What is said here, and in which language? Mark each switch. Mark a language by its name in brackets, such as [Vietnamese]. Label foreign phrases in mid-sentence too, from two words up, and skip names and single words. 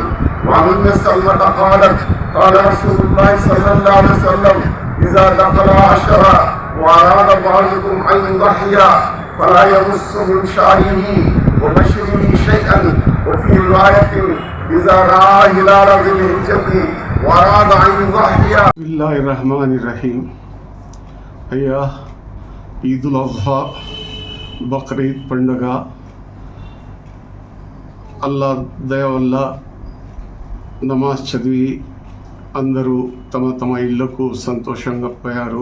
[Arabic] وعن أم سلمة قالت قال رسول الله صلى الله عليه وسلم إذا دخل 10 وأراد بعضكم أن يضحي فلا يمس من شعره وبشره شيئا. وفي رواية إذا رأى هلال ذي الحجة وأراد أن يضحي. بسم الله الرحمن الرحيم. [Telugu] అయ్యా, ఈదుల్ అజ్హా బక్రీద్ పండుగ అల్లా దయ వల్ల నమాజ్ చదివి అందరూ తమ తమ ఇళ్లకు సంతోషంగా పోయారు.